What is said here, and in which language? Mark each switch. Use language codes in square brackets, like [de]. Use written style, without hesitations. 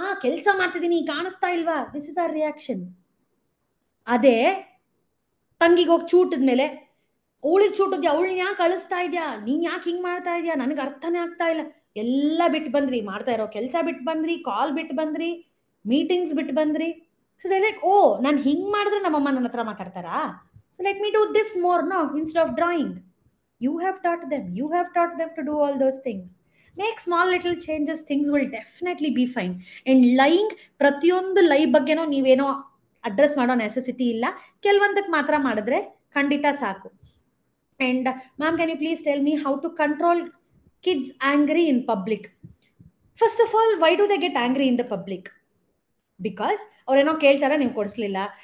[kn] ಕೆಲಸ ಮಾಡ್ತಿದ್ದೀನಿ, ಕಾಣಿಸ್ತಾ ಇಲ್ವಾ? [en] This is our reaction. [kn] ಅದೇ ತಂಗಿಗೆ ಹೋಗಿ ಚೂಟದ್ಮೇಲೆ ಅವಳಿಗೆ ಚೂಟದ್ಯಾ, ಅವಳನ್ನ ಯಾಕೆ ಕಳಿಸ್ತಾ ಇದ್ಯಾ, ನೀನ್ ಯಾಕೆ ಹಿಂಗ್ ಮಾಡ್ತಾ ಇದ್ಯಾ, ನನಗೆ ಅರ್ಥನೇ ಆಗ್ತಾ ಇಲ್ಲ. ಎಲ್ಲ ಬಿಟ್ಟು ಬಂದ್ರಿ, ಮಾಡ್ತಾ ಇರೋ ಕೆಲಸ ಬಿಟ್ಟು ಬಂದ್ರಿ, ಕಾಲ್ ಬಿಟ್ಟು ಬಂದ್ರಿ, ಮೀಟಿಂಗ್ಸ್ ಬಿಟ್ಟು ಬಂದ್ರಿ. [en] so they like, [kn] ಓ ನಾನು ಹಿಂಗ್ ಮಾಡಿದ್ರೆ ನಮ್ಮಮ್ಮ ನನ್ನ ಹತ್ರ ಮಾತಾಡ್ತಾರಾ, [en] So let me do this more no instead of drawing. You have taught them to do all those things. Make small little changes, things will definitely be fine. And lying, [kn] ಪ್ರತಿಯೊಂದು ಲೈ ಬಗ್ಗೆನೋ ನೀವೇನೋ ಅಡ್ರೆಸ್ ಮಾಡೋ necessity ಇಲ್ಲ. ಕೆಲವೊಂದಕ್ಕೆ ಮಾತ್ರ ಮಾಡಿದ್ರೆ ಖಂಡಿತ ಸಾಕು. [en] And ma'am, can you please tell me how to control kids angry in public? First of all, why do they get angry in the public? Because [kn] ಅವ್ರೇನೋ ಕೇಳ್ತಾರೆ, ನೀವು ಕೊಡಿಸ್ಲಿಲ್ಲ.